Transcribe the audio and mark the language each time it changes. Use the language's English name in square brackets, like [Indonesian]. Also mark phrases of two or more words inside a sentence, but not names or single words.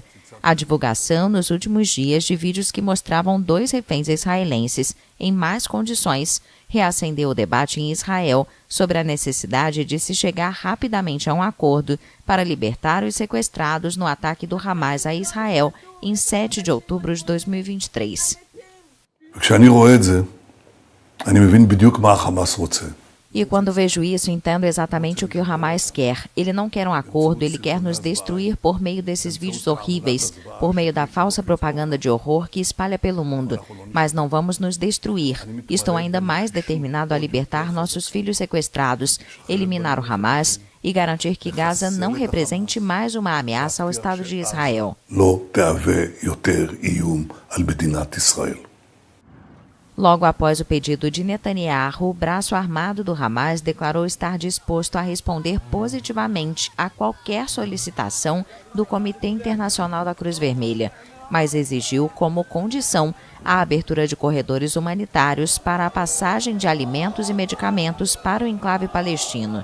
[Portuguese] A divulgação nos últimos dias de vídeos que mostravam 2 reféns israelenses em más condições reacendeu o debate em Israel sobre a necessidade de se chegar rapidamente a um acordo para libertar os sequestrados no ataque do Hamas a Israel em 7 de outubro de 2023. [Hebrew] כשאני רואה את זה, אני מבין בדיוק מה החמאס רוצה. [Portuguese] E quando vejo isso, entendo exatamente o que o Hamas quer. Ele não quer um acordo, ele quer nos destruir por meio desses vídeos horríveis, por meio da falsa propaganda de horror que espalha pelo mundo. Mas não vamos nos destruir. Estou ainda mais determinado a libertar nossos filhos sequestrados, eliminar o Hamas e garantir que Gaza não represente mais uma ameaça ao Estado de Israel. [Hebrew] לא תהווה יותר איום על מדינת ישראל. [Portuguese] Logo após o pedido de Netanyahu, o braço armado do Hamas declarou estar disposto a responder positivamente a qualquer solicitação do Comitê Internacional da Cruz Vermelha, mas exigiu como condição a abertura de corredores humanitários para a passagem de alimentos e medicamentos para o enclave palestino.